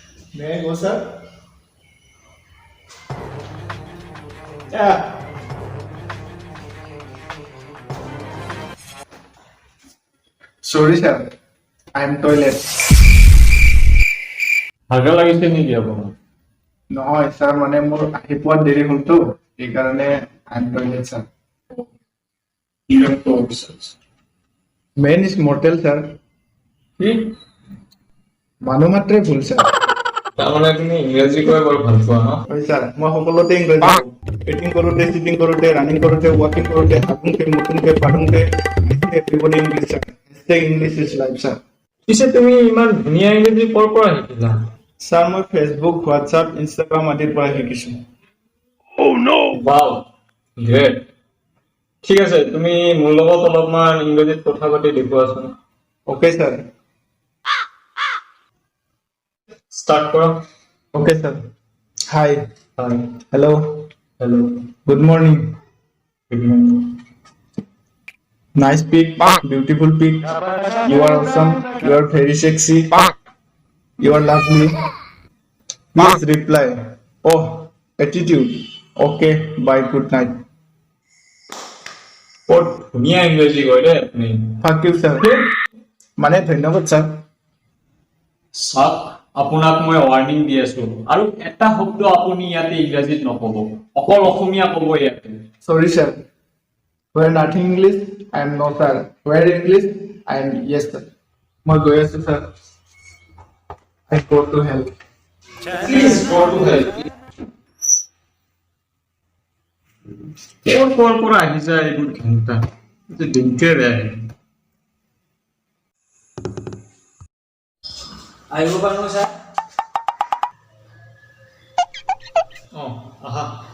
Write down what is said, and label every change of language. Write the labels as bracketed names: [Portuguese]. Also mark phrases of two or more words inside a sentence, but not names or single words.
[English] May I go, sir? Yeah. Sorry, sir. I'm toilet. [Assamese] হাগা লাগিছে নেকি আপোনাৰ? নহয়, sir, মানে মোৰ আহি পোৱাত দেৰি হ'লতো, সেইকাৰণে [English] I'm toilet, [Assamese] sir. কিমান পইচাছ? [English] Man is mortal, sir. [Assamese] কি? মানুহ মাত্ৰে ভুল, sir. তাৰমানে তুমি ইংৰাজী কৈ বৰ ভাল পোৱা ন? হয়, sir. মই সকলোতে ইংৰাজী কওঁ। Eating কৰোঁতে, sitting কৰোঁতে, running কৰোঁতে, walking কৰোঁতে, হাগোঁতে, মুতোঁতে, পাৰোঁতে, [English] everybody English, sir. Hashtag English is life, sir. [Assamese] পিছে তুমি ইমান ধুনীয়া ইংৰাজী ক'ৰ পৰা শিকিলা? Sir, মই ফেচবুক, হোৱাটছআপ, ইনষ্টাগ্ৰাম আদিৰ পৰা শিকিছোঁ। [English] Wow, great. [Assamese] ঠিক আছে, তুমি মোৰ লগত অলপমান ইংৰাজীত কথা পাতি দেখুৱাচোন। [English] Okay, sir. [Assamese] ষ্টাৰ্ট কৰা। [English] Okay, sir. Hi. [Assamese] হয়, [English] Hello. হেল্ল', Good morning. Good morning. Nice pic. Beautiful pic. You are awesome. You are very sexy. You are lovely. Please reply. Oh, attitude. Okay. Bye. Good night. [Assamese] বৰ ধুনীয়া ইংৰাজী কয় দেই আপুনি। [English] Thank you, sir. [Assamese] মানে ধন্যবাদ, sir. চাওক, আপোনাক মই ৱাৰ্নিং দি আছো আৰু এটা শব্দ আপুনি ইয়াতে ইংৰাজীত নকব, অকল অসমীয়া কব ইয়াতে। [English] Sorry, sir. Where nothing English, I am no, sir. Where English, I am yes, sir. [Assamese] মই গৈ আছো, [English] sir. I go to hell. Please go to help. [Assamese] ক'ৰ পৰা আহি যায় এইবোৰ ঘণ্টা, দিনটোৱে বেয়া। আহিব পাৰোঁ ছাৰ? অঁ, আহা।